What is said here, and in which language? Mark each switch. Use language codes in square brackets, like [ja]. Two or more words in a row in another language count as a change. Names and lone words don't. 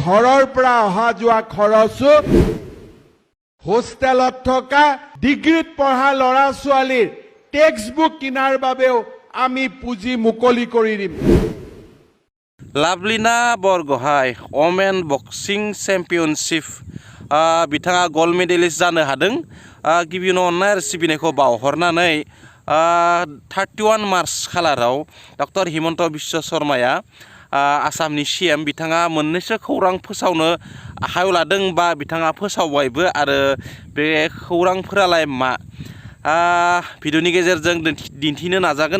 [as] ঘৰৰ পৰা অহা যোৱা খৰচো হোষ্টেলত থকা ডিগ্ৰীত পঢ়া ল'ৰা ছোৱালীৰ টেক্সটবুক কিনাৰ বাবেও আমি পুঁজি মুকলি কৰি দিম। [brx] लाभलिना बरगहाय [en] Women Boxing Championship [brx] बिथाङा [en] gold medalist [brx] जानो हादों। गिबियावनो अननाय आरो सिबिनायखौ बावहरनानै 31 मार्च खालाराव डक्टर हिमन्त बिश्व शर्माया आसामनि CM बिथाङा मोननैसो खौरां फोसावनो आखायाव लादों बा बिथाङा फोसावबायबो आरो बे खौरांफोरालाय मा भिडिअनि गेजेरजों दिन्थिनो नाजागोन।